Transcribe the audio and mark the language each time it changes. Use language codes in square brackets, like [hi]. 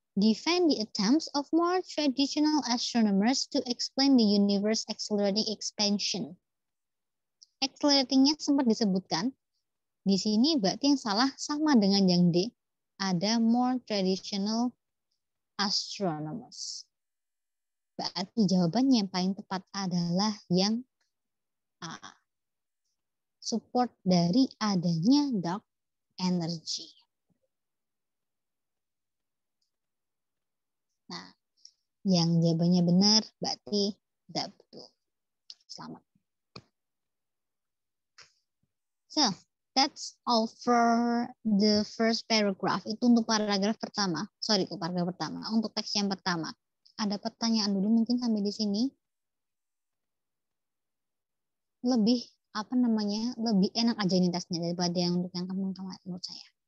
[en] Defend the attempts of more traditional astronomers to explain the universe accelerating expansion. [id] Accelerating-nya sempat disebutkan. Di sini berarti yang salah sama dengan yang D. [en] Ada more traditional astronomers. [id] Berarti jawabannya yang paling tepat adalah yang A. Support dari adanya dark energy. Nah, yang jawabannya benar berarti tidak betul. Selamat. [en] So, that's all for the first paragraph. [id] Itu untuk paragraf pertama. Paragraf pertama. Untuk teks yang pertama. Ada pertanyaan dulu mungkin sampai di sini? Lebih apa namanya, lebih enak aja ini tesnya daripada yang untuk yang kemarin menurut saya.